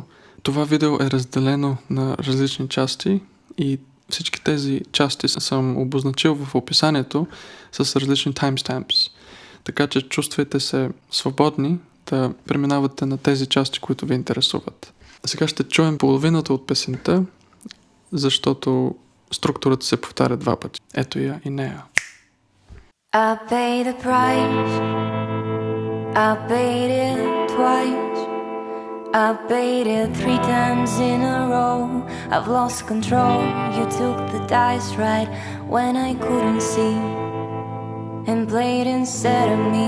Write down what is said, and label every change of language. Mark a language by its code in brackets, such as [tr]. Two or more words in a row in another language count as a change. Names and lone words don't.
[bg] Това видео е разделено на различни части и всички тези части съм обозначил в описанието с различни timestamps. Така че чувствайте се свободни да преминавате на тези части, които ви интересуват. Сега ще чуем половината от песента, защото структурата се повтаря два пъти. Ето я и нея. [en] I paid the price, I paid it twice, I paid it 3 times in a row. I've lost control, you took the dice right when I couldn't see and played instead of me.